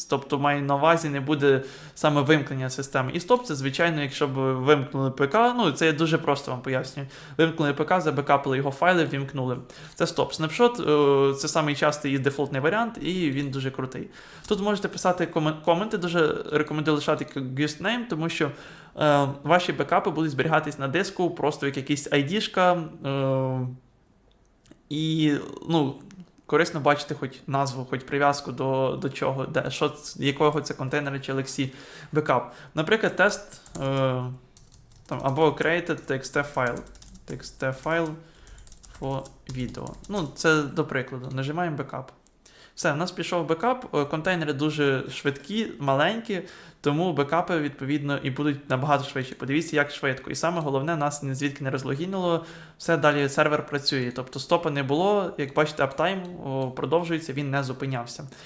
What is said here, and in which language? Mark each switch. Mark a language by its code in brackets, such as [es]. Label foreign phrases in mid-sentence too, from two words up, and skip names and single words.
[uk] Тобто, маю на увазі, не буде саме вимкнення системи. І стоп – це, звичайно, якщо б ви вимкнули ПК, ну, це я дуже просто вам пояснюю. Вимкнули ПК, забекапили його файли, вімкнули. Це стоп. Снапшот – це самий частий і дефолтний варіант, і він дуже крутий. Тут можете писати коменти, дуже рекомендую лишати guest-name, тому що ваші бекапи будуть зберігатись на диску, просто як якийсь ID-шка, і, ну, корисно бачити хоч назву, хоч прив'язку до чого, якого це контейнера чи LXC бекап. Наприклад, тест або [en] created txt [uk] файл. txt файл [en] for video. [uk] Ну, це до прикладу. Нажимаємо бекап. Все, в нас пішов бекап, контейнери дуже швидкі, маленькі, тому бекапи, відповідно, і будуть набагато швидше. Подивіться, як швидко. І саме головне, нас ні звідки не розлогінило, все, далі сервер працює. Тобто стопа не було, як бачите, аптайм продовжується, він не зупинявся.